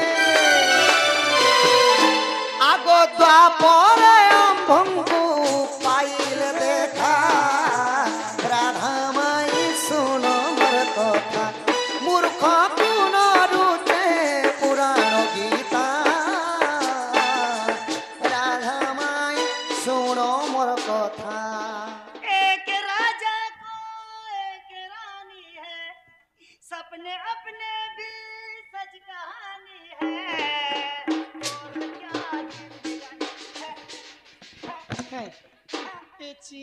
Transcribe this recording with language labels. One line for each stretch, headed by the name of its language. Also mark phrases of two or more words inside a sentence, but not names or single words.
Odia: ଆଗ ଦ୍ୱାପରେ ଆମ୍ଭଙ୍କୁ ପାଇଲେ ଦେଖା, ରାଧା ମାଇ ଶୁଣ ମୋର କଥା, ମୂର୍ଖ ପୁନରୁଚେ ପୁରାଣ ଗୀତା, ରାଧା ମାଇ ଶୁଣ ମୋର କଥା।
Hindi: एक राजा को एक रानी है, सपने अपने भी सच कहानी है, और क्या जिंदगानी है। पेची